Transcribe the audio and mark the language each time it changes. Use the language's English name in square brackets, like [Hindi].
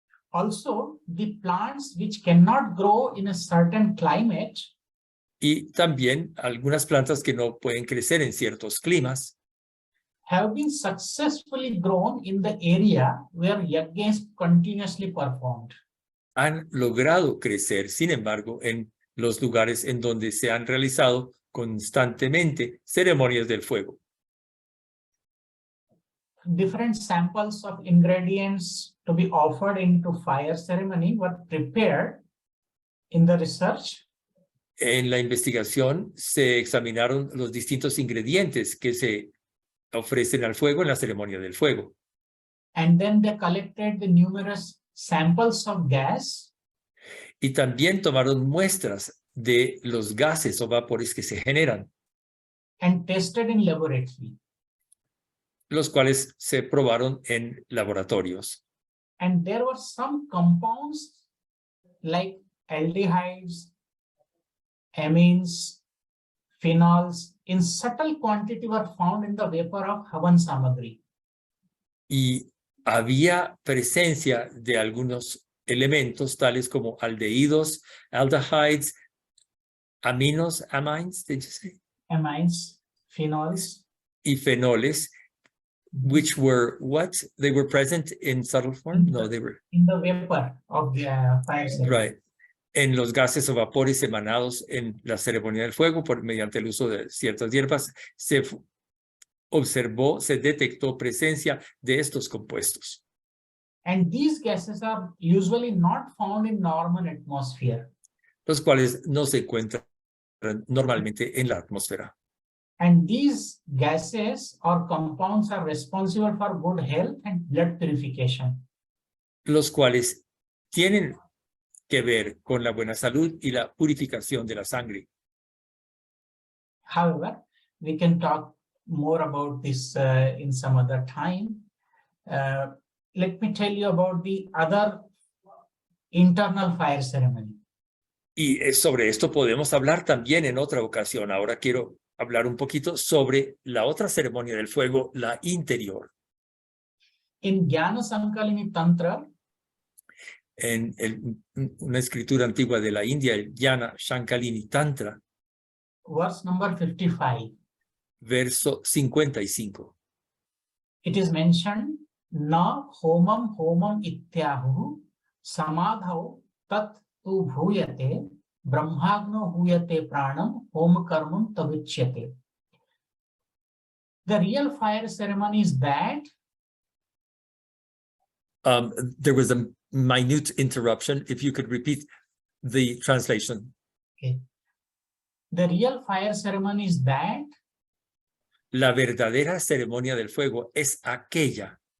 [English] Also, the plants which cannot grow in a certain climate [Spanish] Y también algunas plantas que no pueden crecer en ciertos climas [English] have been successfully grown in the area where yajna is continuously performed. [Spanish] han logrado crecer, sin embargo, en los lugares en donde se han realizado constantemente ceremonias del fuego. [English] Different samples of ingredients to be offered into fire ceremony were prepared in the research. [Spanish] En la investigación se examinaron los distintos ingredientes que se ofrecen al fuego en la ceremonia del fuego. [English] And then they collected the numerous samples of gas [Spanish] Y también tomaron muestras de los gases o vapores que se generan, [English] and tested in laboratory. [Spanish] los cuales se probaron en laboratorios. [English] And there were some compounds like aldehydes, amines, phenols in subtle quantity were found in the vapor of Havan Samagri. [Spanish] Y había presencia de algunos elementos tales como aldehídos, [English] aldehydes, amines, did you say? Amines, phenols, [Spanish] Y fenoles, [English] which were what? They were present in subtle form? No, they were, in the vapor of the fire ceremony. right. [Spanish] En los gases o vapores emanados en la ceremonia del fuego mediante el uso de ciertas hierbas, se observó, se detectó presencia de estos compuestos. [English] And these gases are usually not found in normal atmosphere. [Spanish] Los cuales no se encuentran normalmente en la atmósfera. [English] And these gases or compounds are responsible for good health and blood purification. [Spanish] Los cuales tienen que ver con la buena salud y la purificación de la sangre. [English] However, we can talk more about this in some other time. Let me tell you about the other internal fire ceremony. [Spanish] Y sobre esto podemos hablar también en otra ocasión. Ahora quiero hablar un poquito sobre la otra ceremonia del fuego, la interior. [English] In Jnana Sankalini Tantra, [Spanish] En una escritura antigua de la India, el Jnana Sankalini Tantra, [English] verse number 55, [Spanish] verso 55. [English] it is mentioned, [Sanskrit] na homam homam ityahu samadhau tat tu bhuyate brahmagno huyate pranam hom karmam tavuchyate. [English] The real fire ceremony is that There was a minute interruption. If you could repeat the translation. okay. The real fire ceremony is that [Spanish] La verdadera ceremonia del fuego es aquella